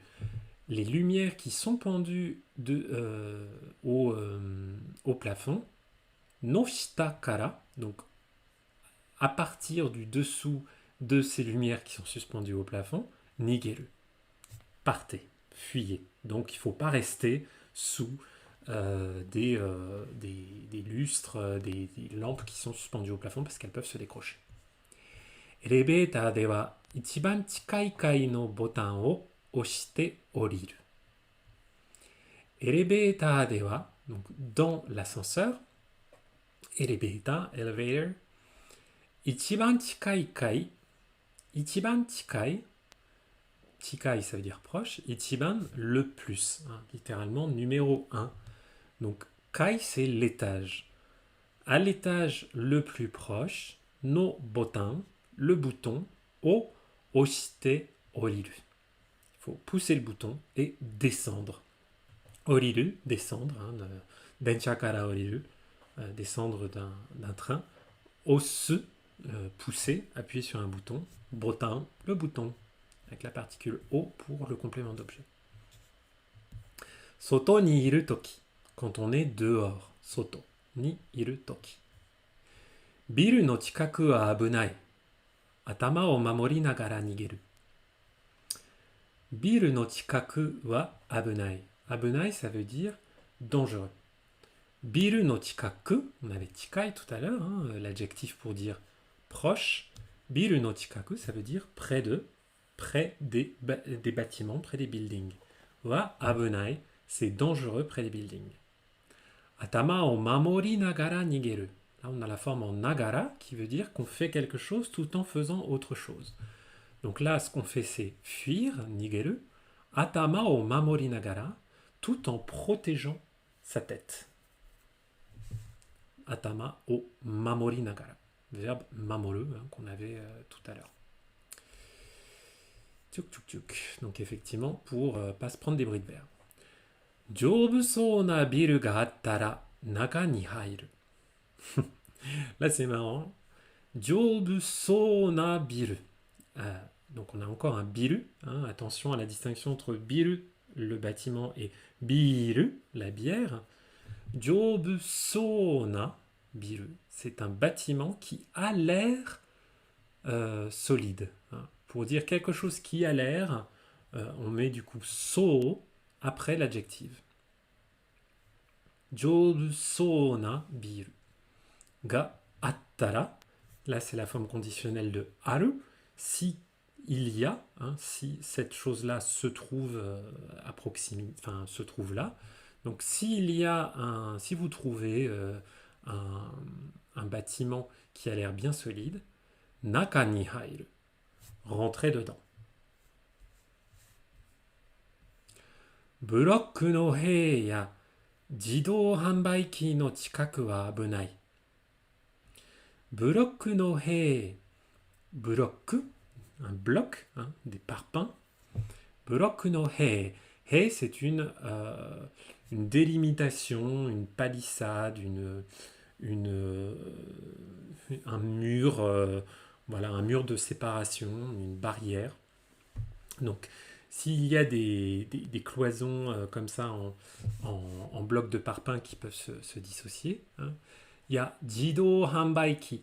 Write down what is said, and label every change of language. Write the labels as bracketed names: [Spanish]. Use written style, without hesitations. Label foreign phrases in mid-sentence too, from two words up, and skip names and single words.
[French] Les lumières qui sont pendues au plafond, [Japanese] の下から, [French] donc à partir du dessous de ces lumières qui sont suspendues au plafond, nigeru. Partez, fuyez. Donc il ne faut pas rester sous des lustres, des lampes qui sont suspendues au plafond parce qu'elles peuvent se décrocher. [Japanese] エレベーターでは一番近い階のボタンを押して降りる. エレベーターでは, [French] donc dans l'ascenseur, elevator, [Japanese] 一番近い階、一番近い, [French] chikai ça veut dire proche, ichiban le plus, hein, littéralement numéro 1. Donc kai c'est l'étage. À l'étage le plus proche, [Japanese] のボタン, [French] le bouton, [Japanese] を押して降りる. [French] Il faut pousser le bouton et descendre. Oriru, descendre, hein, [Japanese] 電車から降りる, [French] descendre d'un train. Osu, pousser, appuyer sur un bouton. Botan, le bouton, avec la particule o pour le complément d'objet. [Japanese] 外にいる時, [French] quand on est dehors. [Japanese] 外にいる時. ビルの近くは危ない. 頭を守りながら逃げる。ビルの近くは危ない. Abunai, [French] ça veut dire dangereux. [Japanese] ビルの近く, [French] on avait chikai tout à l'heure, hein, l'adjectif pour dire proche. [Japanese] ビルの近く, [French] ça veut dire près des bâtiments, près des buildings. [Japanese] は危ない, [French] c'est dangereux près des buildings. [Japanese] 頭を守りながら逃げる. [French] Là, on a la forme en nagara qui veut dire qu'on fait quelque chose tout en faisant autre chose. Donc là, ce qu'on fait, c'est fuir, nigeru. [Japanese] 頭を守りながら, [French] tout en protégeant sa tête. [Japanese] 頭を守りながら. [French] Verbe mamoru, hein, qu'on avait tout à l'heure. Tchouk tchouk tchouk. Donc effectivement, pour pas se prendre des bris de verre. [Japanese] 丈夫そうなビルがあったら中に入る. [French] Là, c'est marrant. [Japanese] 丈夫そうなビル. [French] Donc, on a encore un biru. Hein, attention à la distinction entre biru le bâtiment est biru, la bière. [Japanese] 丈夫そうなビル, [French] c'est un bâtiment qui a l'air solide. Hein. Pour dire quelque chose qui a l'air, on met du coup so après l'adjectif. [Japanese] 丈夫そうなビル. があったら, [French] là c'est la forme conditionnelle de aru. Si il y a, hein, si cette chose-là se trouve à proximité, enfin se trouve là. Donc s'il y a si vous trouvez un bâtiment qui a l'air bien solide, [Japanese] 中に入る, [French] rentrez dedans. [Japanese] ブロックの塀や自動販売機の近くは危ない. ブロックの塀, [French] bloc, un bloc, hein, des parpaings. [Japanese] ブロックの塀. Hei, [French] c'est une délimitation, une palissade, un mur, voilà, un mur de séparation, une barrière. Donc, s'il y a des cloisons comme ça en blocs de parpaing qui peuvent se dissocier, hein, il y a [Japanese] 自動販売機.